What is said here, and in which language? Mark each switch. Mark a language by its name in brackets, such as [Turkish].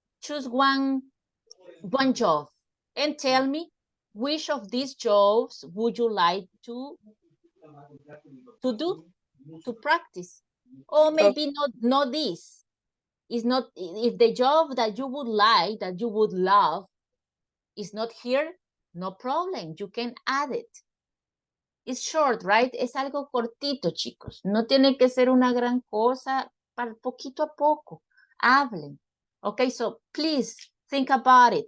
[English] Choose one job and tell me which of these jobs would you like to do, to practice. Or maybe not this. It's not, if the job that you would like, that you would love is not here, no problem. You can add it. It's short, right? [Spanish] Es algo cortito, chicos. No tiene que ser una gran cosa, para poquito a poco. Hablen. [English] Okay, so please think about it.